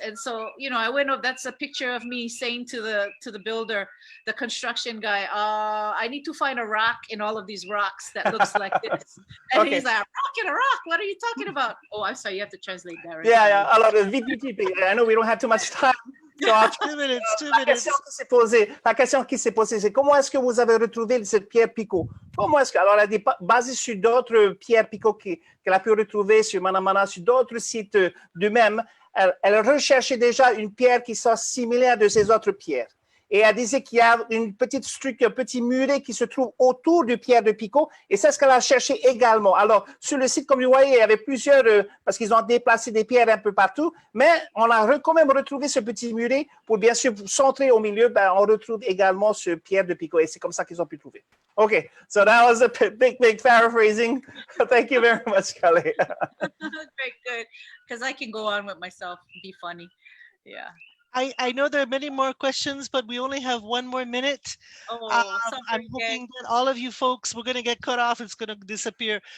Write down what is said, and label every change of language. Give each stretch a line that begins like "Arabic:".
English: And so, you know, I went up, that's a picture of me saying to the builder, the construction guy, I need to find a rock in all of these rocks that looks like this. And he's like, rock in a rock, what are you talking about? Oh, I'm sorry, you have to translate that. Right? Yeah,
French: alors vite,
English: I know we don't have too much time. So, 2 minutes.
French: La question qui s'est posée, c'est comment est-ce que vous avez retrouvé cette pierre Pico? Comment est-ce que, alors elle est basée sur d'autres pierres Pico qu'elle a pu retrouver sur Manamana, sur d'autres sites du même. Elle recherchait déjà une pierre qui soit similaire de ces autres pierres. Et elle disait qu'il y a une petite structure, un petit muret qui se trouve autour du pierre de Pico, et c'est ce qu'elle a cherché également. Alors, sur le site, comme vous voyez, il y avait plusieurs, parce qu'ils ont déplacé des pierres un peu partout, mais on a quand même retrouvé ce petit muret pour bien sûr centrer au milieu, ben, on retrouve également ce pierre de Pico, et c'est comme ça qu'ils ont pu trouver.
English: Okay, so that was a big paraphrasing. Thank you very much, Kalei. Very good, because I can go on with myself and be funny. Yeah. I know there are many more questions, but we only have 1 more minute. I'm hoping that all of you folks, we're going to get cut off. It's going to disappear.